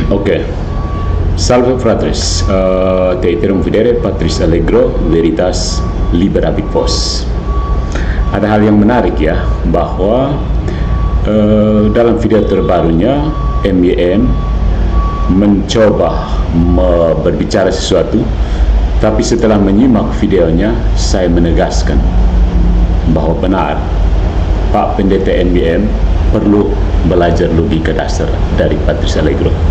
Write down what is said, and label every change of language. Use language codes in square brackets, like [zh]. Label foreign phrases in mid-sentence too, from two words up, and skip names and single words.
[la] Ok, salve fratres, te iterum videre Patris Allegro, veritas liberabit vos. [id] Ada hal yang menarik ya, bahwa dalam video terbarunya MYM mencoba berbicara sesuatu, tapi setelah menyimak videonya saya menegaskan bahwa benar Pak Pendeta MYM perlu belajar logika dasar dari Patris Allegro.